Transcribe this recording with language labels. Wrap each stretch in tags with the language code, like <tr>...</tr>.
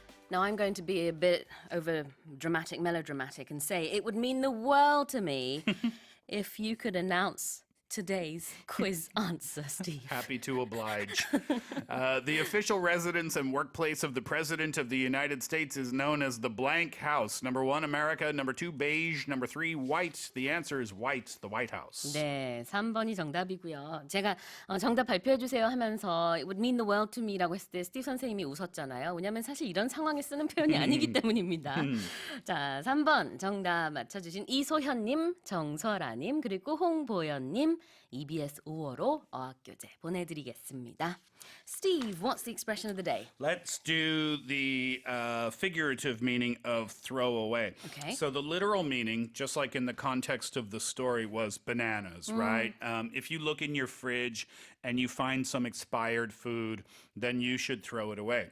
<en>Now I'm going to be a bit over dramatic, melodramatic and say it would mean the world to me if you could announce today's quiz answer, Steve. Happy to oblige. The official residence and workplace of the President of the United States is known as the blank house. Number 1, America. Number 2, beige. Number 3, white. The answer is white, the White House.</en> <ko>네, 3번이 정답이고요. 제가 정답 발표해 주세요 하면서</ko> <en>it would mean the world to me</en> <ko>라고 했을 때 스티브 선생님이 웃었잖아요. 왜냐하면 사실 이런 상황에 쓰는 표현이 아니기 때문입니다. 자, 3번 정답 맞춰주신 이소현님, 정설아님, 그리고 홍보연님, EBS 5월호 어학교재 보내드리겠습니다.</ko> <en>Steve, what's the expression of the day? Let's do the figurative meaning of throw away. Okay. So the literal meaning, just like in the context of the story, was bananas, right? If you look in your fridge and you find some expired food, then you should throw it away.</en>